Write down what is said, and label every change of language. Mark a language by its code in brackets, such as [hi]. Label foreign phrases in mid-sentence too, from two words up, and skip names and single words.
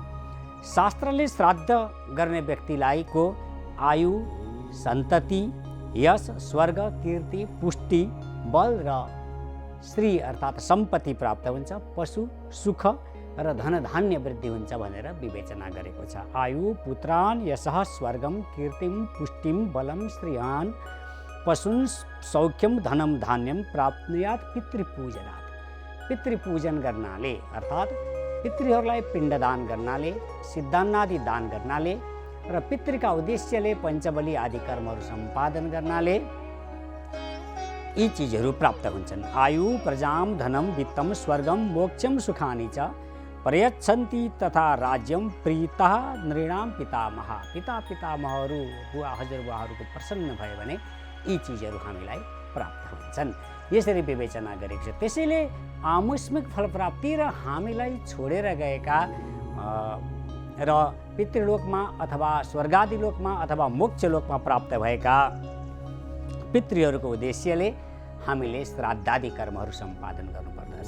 [ne] शास्त्रले श्राद्ध गर्ने व्यक्तिलाई को आयु, सन्तति, यश, स्वर्ग, कीर्ति, पुष्टि, बल र श्री अर्थात् सम्पत्ति प्राप्त हुन्छ, पशु सुख र धनधान्य वृद्धि हुन्छ भनेर विवेचना गरेको छ। [sa] आयु, पुत्रान, यशः, स्वर्गम, कीर्तिम, पुष्टिम, बलम, श्रियान, पशुन, सौख्यम, धनम, धान्यम प्राप्नुयात् पितृपूजनात्। [ne] पितृपूजन गर्नाले अर्थात् पितृहरूलाई पिण्डदान गर्नाले, सिद्धान्नादि दान गर्नाले र पितृका उद्देश्यले पञ्चबली आदि कर्महरू सम्पादन गर्नाले यी चिजहरू प्राप्त हुन्छन्। [sa] आयु, प्रजाम, धनम, वित्तम, स्वर्गम, मोक्षम, सुखानि च प्रयच्छन्ति तथा राज्यम प्रीतः नृणाम पितामह। [ne] पितामहहरू, बुवा हजुरबुवाहरूको प्रसन्न भयो भने यी चिजहरू हामीलाई प्राप्त हुन्छन्। यसरी विवेचना गरेको छ। त्यसैले आमुष्मिक फलप्राप्ति र हामीलाई छोडेर गएका र पितृलोकमा अथवा स्वर्गादि लोकमा अथवा मोक्ष लोकमा प्राप्त भएका पितृहरूको उद्देश्यले हामीले श्राद्धादि कर्महरू सम्पादन गर्नुपर्दछ।